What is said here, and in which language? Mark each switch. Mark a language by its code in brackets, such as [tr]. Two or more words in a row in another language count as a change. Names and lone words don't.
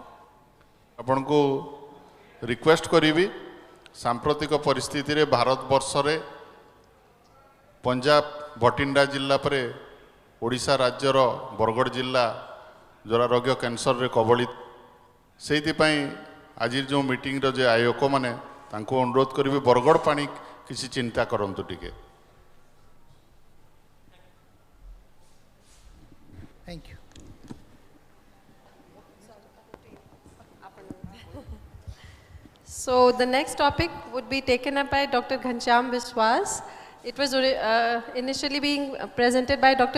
[or] ଆପଣଙ୍କୁ ରିକ୍ୱେଷ୍ଟ କରିବି ସାମ୍ପ୍ରତିକ ପରିସ୍ଥିତିରେ ଭାରତବର୍ଷରେ ପଞ୍ଜାବ ଭଟିଣ୍ଡା ଜିଲ୍ଲା ପରେ ଓଡ଼ିଶା ରାଜ୍ୟର ବରଗଡ଼ ଜିଲ୍ଲା ଜରାରୋଗ୍ୟ କ୍ୟାନ୍ସରରେ କବଳିତ। ସେଇଥିପାଇଁ ଆଜି ଯେଉଁ ମିଟିଂର ଯେ ଆୟୋଜକମାନେ ତାଙ୍କୁ ଅନୁରୋଧ କରିବି ବରଗଡ଼ ପାଣି କିଛି ଚିନ୍ତା କରନ୍ତୁ ଟିକେ। [en] Thank you. So the next topic would be taken up by Dr. Ghanshyam Biswas. It was initially being presented by Dr.